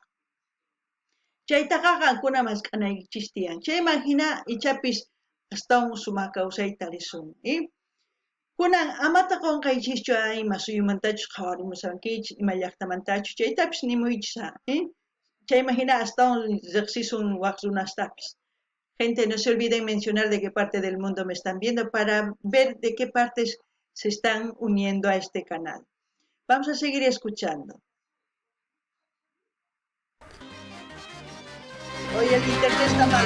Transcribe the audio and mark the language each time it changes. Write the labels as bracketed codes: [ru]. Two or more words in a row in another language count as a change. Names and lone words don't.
[qu] Chaytaqa qankuna masq'anaykichis tiyan. Chayman hina ichapis astawan sumaq kawsayta risunki. Kunan amata qunqaychischu ima suyumantachus qhawarimusankichis, ima llaqtamantachus chaytapis nimuychis. Chayman hina astawan riqsisun waq runastapis. [es] Gente, no se olviden mencionar de qué parte del mundo me están viendo para ver de qué partes se están uniendo a este canal. Vamos a seguir escuchando. Hoy el internet está mal.